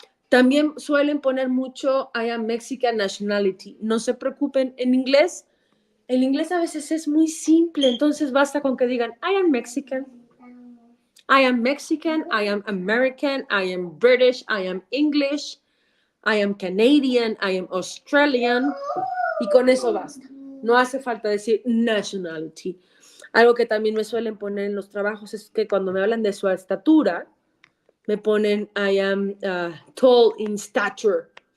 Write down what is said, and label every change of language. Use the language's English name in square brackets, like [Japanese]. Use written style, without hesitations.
[Spanish] También suelen poner mucho [English] I am Mexican nationality. [Spanish] No se preocupen, en inglés, el inglés a veces es muy simple, entonces basta con que digan [English] I am Mexican. I am Mexican, I am American, I am British, I am English, I am Canadian, I am Australian. [Spanish] Y con eso basta. No hace falta decir nationality. Algo que también me suelen poner en los trabajos es que cuando me hablan de su estatura, me ponen [English] I am tall in stature.